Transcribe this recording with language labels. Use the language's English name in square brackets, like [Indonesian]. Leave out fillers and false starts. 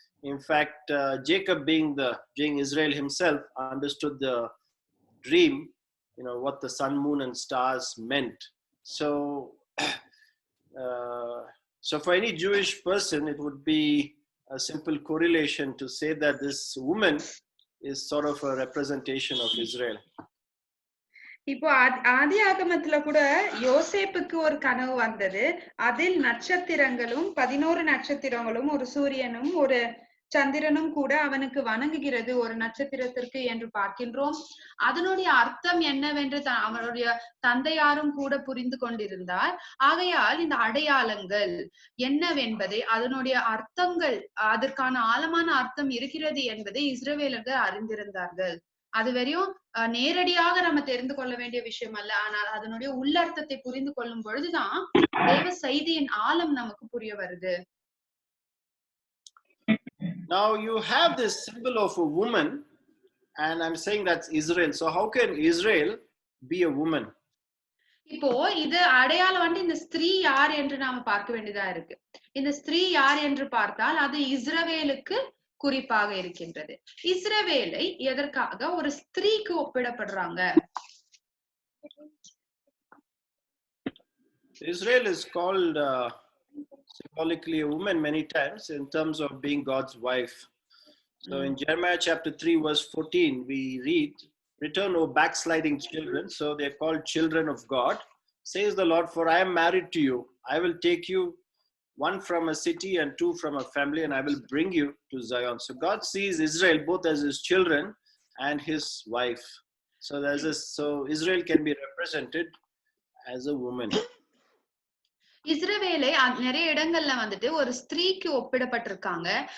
[English] In fact, Jacob, being Israel himself, understood the dream, what the sun, moon, and stars meant. So, so for any Jewish person, it would be a simple correlation to say that this woman is sort of a representation of Israel. [Tamil] இப்போ ஆதி ஆகமத்துல கூட யோசேப்புக்கு ஒரு கனவு வந்தது. அதில் நட்சத்திரங்களும் 11 நட்சத்திரங்களும் ஒரு சூரியனும் ஒரு சந்திரனும் கூட அவனுக்கு வணங்குகிறது ஒரு நட்சத்திரத்திற்கு என்று பார்க்கின்றோம். அதனுடைய அர்த்தம் என்னவென்று அவனுடைய தந்தையாரும் கூட புரிந்து கொண்டிருந்தார். ஆகையால் இந்த அடையாளங்கள் என்னவென்பதை அதனுடைய அர்த்தங்கள் அதற்கான ஆழமான அர்த்தம் இருக்கிறது என்பதை இஸ்ரவேலர்கள் அறிந்திருந்தார்கள். அது வரையும் நேரடியாக நம்ம தெரிந்து கொள்ள வேண்டிய விஷயம் அல்ல, ஆனால் அதனுடைய உள்ளர்த்தத்தை புரிந்து கொள்ளும் பொழுதுதான் தேவ செய்தியின் ஆழம் நமக்கு புரிய வருது. [English] Now you have this symbol of a woman, and I'm saying that's Israel. So how can Israel be a woman? [Tamil] இப்போ இது அடையாளம் வந்து இந்த ஸ்திரீ யார் என்று நாம பார்க்க வேண்டியதா இருக்கு. இந்த ஸ்திரீ யார் என்று பார்த்தால் அது இஸ்ரவேலுக்கு குறிப்பாக இருக்கின்றது. இஸ்ரவேலை எதற்காக ஒரு ஸ்திரீக்கு ஒப்பிடப்படுறாங்க? [English] Israel is called symbolically a woman many times in terms of being God's wife. So in Jeremiah chapter 3 verse 14 we read, "Return, O backsliding children." So they're called children of God. Says the Lord, "For I am married to you. I will take you, one from a city and two from a family, and I will bring you to Zion." So God sees Israel both as his children and his wife. So so Israel can be represented as a woman. [Tamil] இஸ்ரவேலை நிறைய இடங்கள்ல வந்துட்டு ஒரு ஸ்திரீக்கு ஒப்பிடப்பட்டிருக்காங்க.